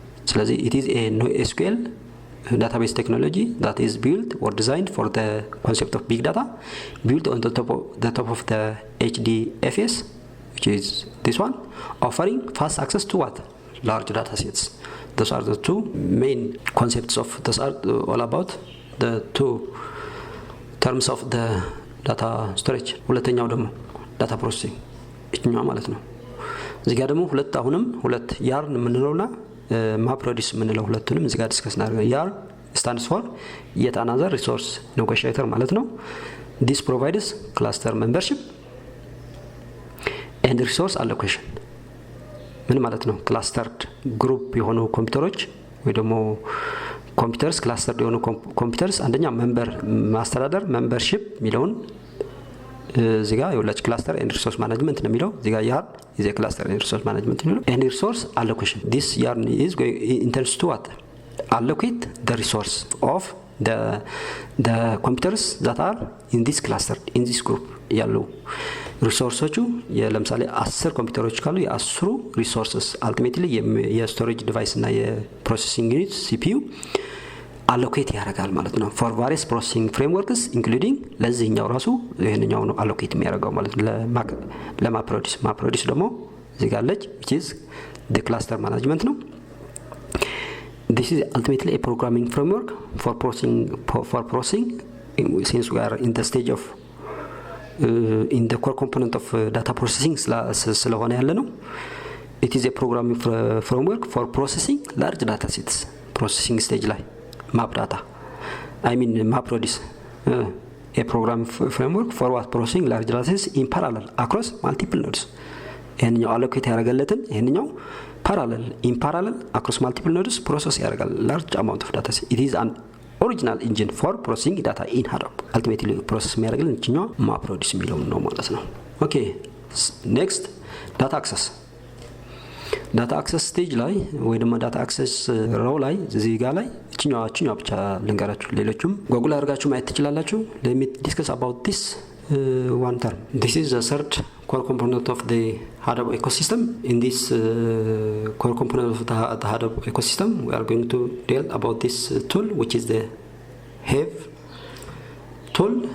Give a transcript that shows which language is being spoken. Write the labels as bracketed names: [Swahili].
[Amharic] ስለዚህ [English] it is a NoSQL database technology that is built or designed for the concept of big data, built on the top of the HDFS, which is this one, offering fast access to what? Large data sets. Those are the two main concepts of those are all about the two terms of the data storage. [Amharic] ሁለተኛው ደግሞ data processing እኛው ማለት ነው። እዚህ ጋር ደግሞ ሁለት yarn ምንለውና ማፕሮዲስ ምንለው ሁለቱንም እዚህ ጋር ዲስከስ እናደርጋለን። [English] yarn stands for yet another resource negotiator [Amharic] ማለት ነው። [English] This provides cluster membership and resource allocation. [Amharic] ምን ማለት ነው? ክላስተርድ ግሩፕ የሆኑ ኮምፒውተሮች ወይ ደግሞ ኮምፒውተርስ ክላስተርድ የሆኑ ኮምፒውተርስ አንደኛ መንበር ማስተዳደር membership ሚለውን እዚህ ጋር የሁላችሁ ክላስተር ኤንድ ሪሶርስ ማኔጅመንት ነው የሚለው እዚህ ጋር [English] yarn is a cluster and resource management [Amharic] ነው [English] and resource allocation. This yarn is going intends to what? Allocate the resource of the computers that are in this cluster, in this group [Amharic] ያሉ ሪሶርሶቹ ለምሳሌ 10 ኮምፒውተሮች ካሉ የ10 ሪሶርሰስ ultimately የስቶሬጅ ዲቫይስ እና የፕሮሰሲንግ ዩኒት CPU አሎኬት ያደርጋል ማለት ነው [English] for various processing frameworks including [Amharic] ለዚህኛው ራሱ ይሄንኛው ነው አሎኬት የሚያደርገው ማለት ነው ለማፕሮዲስ ደግሞ እዚህ ጋር አለች [English] which is the cluster management [Amharic] ነው. [English] This is ultimately a programming framework for processing since we are in the stage of in the core component of data processing [Amharic] ስለሆነ ያለ ነው. [English] It is a programming framework for processing large data sets processing stage ላይ map data MapReduce a programming framework for what processing large data sets in parallel across multiple nodes. ይሄንኛው allocate [Amharic] ያደርጋለትን ይሄንኛው [English] in parallel across multiple nodes process [Amharic] ያደርጋል [English] large amount of data set. It is an original engine for processing data in Hadoop. Ultimately process [Amharic] የሚያደርግልን እኛው MapReduce የሚለው ነው ማለት ነው. [English] Okay, next data access. [Amharic] ዳታ አክሰስ ስቴጅ ላይ ወይ ደግሞ ዳታ አክሰስ ሮው ላይ እዚህ ጋር ላይ እኛው ብቻ ልንገራችሁ ሌሎችም ጎግል አድርጋችሁ ማየት ትችላላችሁ. [English] let me discuss about this one term. This is the third core component of the Hadoop ecosystem. In this core component of the Hadoop ecosystem we are going to deal about this tool which is the Have tool.